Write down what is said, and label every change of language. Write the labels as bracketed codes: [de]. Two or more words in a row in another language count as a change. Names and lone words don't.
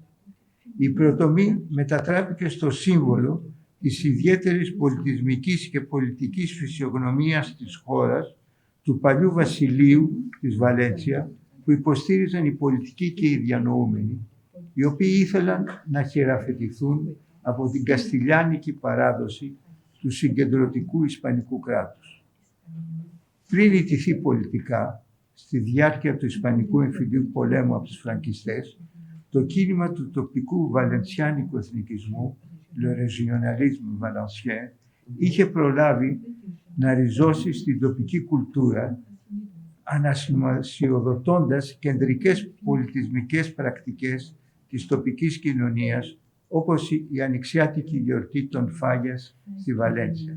[el] Η Πρωτομή μετατράπηκε στο σύμβολο της ιδιαίτερης πολιτισμικής και πολιτικής φυσιογνωμίας της χώρας, του παλιού βασιλείου της Βαλένσια, που υποστήριζαν οι πολιτικοί και οι διανοούμενοι, οι οποίοι ήθελαν να χειραφετηθούν από την καστιλιάνικη παράδοση του συγκεντρωτικού Ισπανικού κράτους. Πριν ιτηθεί πολιτικά, στη διάρκεια του Ισπανικού εμφυλίου πολέμου από τους φραγκιστές, το κίνημα του τοπικού βαλενσιάνικου εθνικισμού, [fr] le régionalisme valencien, [el] είχε προλάβει να ριζώσει στην τοπική κουλτούρα, ανασημασιοδοτώντας κεντρικές πολιτισμικές πρακτικές της τοπικής κοινωνίας, όπως η ανοιξιάτικη γιορτή των Φάγιας στη Βαλένσια.